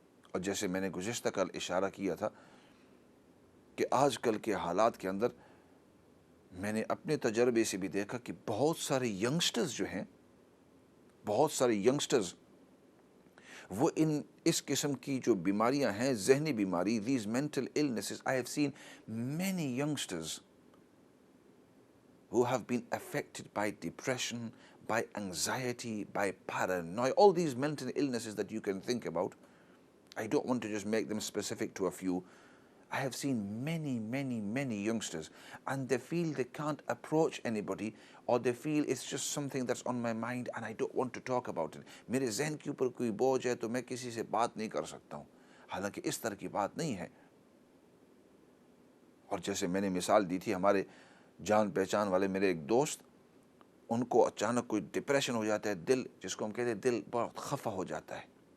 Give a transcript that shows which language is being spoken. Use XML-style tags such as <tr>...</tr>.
<ur>اور جیسے میں نے گزشتہ کل اشارہ کیا تھا کہ آج کل کے حالات کے اندر میں نے اپنے تجربے سے بھی دیکھا کہ بہت سارے ینگسٹرز جو ہیں، بہت سارے ینگسٹرز وہ اس قسم کی جو بیماریاں ہیں، ذہنی بیماری، these mental illnesses, I have seen many youngsters</ur> <en>who have been affected by depression, by anxiety, by paranoia, all these mental illnesses that you can think about. I don't want to just make them specific to a few. I have seen many youngsters, and they feel they can't approach anybody, or they feel it's just something that's on my mind and I don't want to talk about it.</en> <ur>میرے ذہن کے اوپر کوئی بوجھ ہے تو میں کسی سے بات نہیں کر سکتا ہوں. حالانکہ اس طرح کی بات نہیں ہے. اور جیسے میں نے مثال دی تھی، ہمارے جان پہچان والے میرے ایک دوست، ان کو اچانک کوئی ڈپریشن ہو جاتا ہے، دل جس کو ہم کہتے ہیں دل بہت خفا ہو جاتا ہے.</ur>